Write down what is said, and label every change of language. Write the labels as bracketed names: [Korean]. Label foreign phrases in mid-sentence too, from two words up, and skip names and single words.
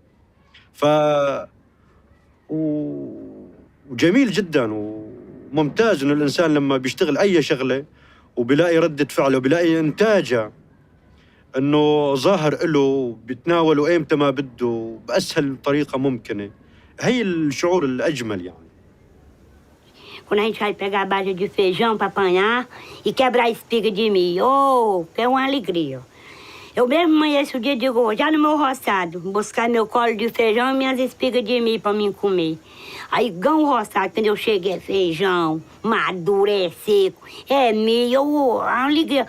[Arabic] وجميل جدا وممتاز إنه الإنسان لما بيشتغل أي شغلة وبيلاقي ردة فعله وبيلاقي إنتاجه إنه ظاهر له، بيتناوله إيمتى ما بده بأسهل طريقة ممكنة. هي الشعور الأجمل يعني. [Portuguese] Quando a gente vai pegar a base de feijão para apanhar e quebrar a espiga de milho, oh, é uma alegria. Eu mesmo amanheço o dia e digo, já no meu roçado, buscar meu colo de feijão e minhas espigas de milho para mim comer. Aí ganho o roçado, quando eu chego é feijão, maduro, é seco, é milho, oh, é uma alegria.